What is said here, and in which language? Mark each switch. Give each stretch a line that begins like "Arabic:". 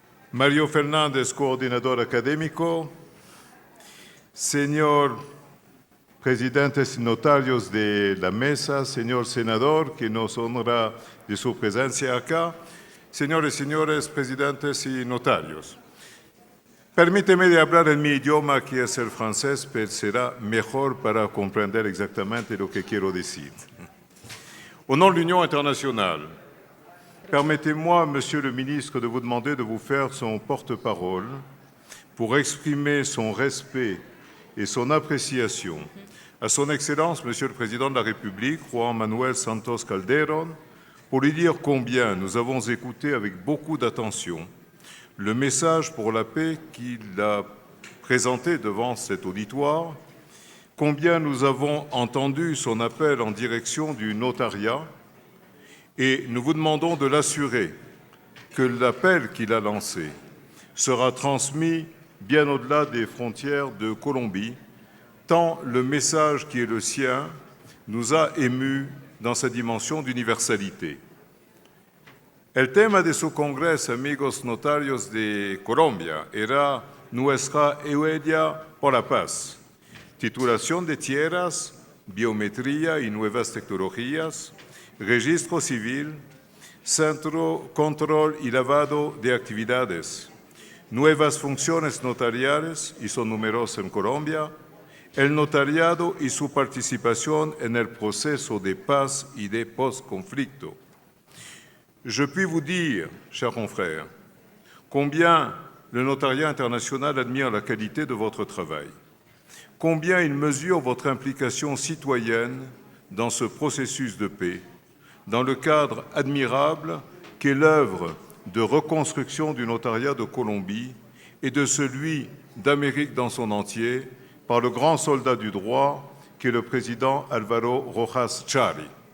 Spanish: Mario Fernández, coordinador académico, señor presidentes y notarios de la mesa, señor senador, que nos honra de su presencia acá, señores y señores presidentes y notarios. Permíteme de hablar en mi idioma, que es el francés, pero será mejor para comprender exactamente lo que quiero decir.
French: Au nom de l'Union internationale, permettez-moi, Monsieur le ministre, de vous demander de vous faire son porte-parole pour exprimer son respect et son appréciation à son Excellence, Monsieur le Président de la République, Juan Manuel Santos Calderón, pour lui dire combien nous avons écouté avec beaucoup d'attention le message pour la paix qu'il a présenté devant cet auditoire, combien nous avons entendu son appel en direction du notariat, et nous vous demandons de l'assurer que l'appel qu'il a lancé sera transmis bien au-delà des frontières de Colombie, tant le message qui est le sien nous a émus dans sa dimension d'universalité.
Spanish: El tema de su congreso, amigos notarios de Colombia, era Nuestra huella por la paz, titulación de tierras, biometría y nuevas tecnologías, registro civil, centro, control y lavado de actividades, nuevas funciones notariales, y son numerosas en Colombia, el notariado y su participación en el proceso de paz y de post-conflicto.
French: Je puis vous dire, chers confrères, combien le notariat international admire la qualité de votre travail, combien il mesure votre implication citoyenne dans ce processus de paix, dans le cadre admirable qu'est l'œuvre de reconstruction du notariat de Colombie et de celui d'Amérique dans son entier par le grand soldat du droit qu'est le président Álvaro Rojas Chari.